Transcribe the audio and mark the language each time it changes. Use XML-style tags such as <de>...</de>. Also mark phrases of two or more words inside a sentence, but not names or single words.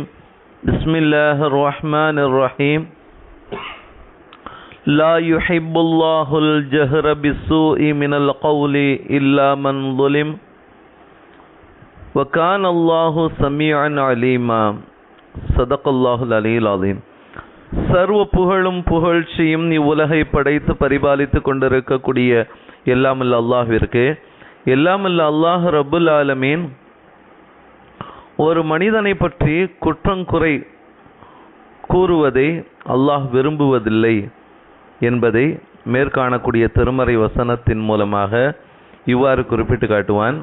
<ar>بسم الله الرحمن الرحيم. لا يحب الله الجهر بالسوء من القول إلا من ظلم وكان الله سميعا عليما. صدق الله العلي العظيم.</ar> <ta>சர்வ புகழும் புகழ்ச்சியும் இவ்வுலகை படைத்து பரிபாலித்து கொண்டிருக்கக்கூடிய எல்லாமல்ல அல்லாஹ்விற்கு, எல்லாமல்ல அல்லாஹ்</ta> <ar>رب العالمين</ar> <ta>ஒரு மனிதனை பற்றி குற்றங்குறை கூறுவதை அல்லாஹ் விரும்புவதில்லை என்பதை மேற்காணக்கூடிய திருமறை வசனத்தின் மூலமாக இவ்வாறு குறிப்பிட்டு காட்டுவான்.</ta>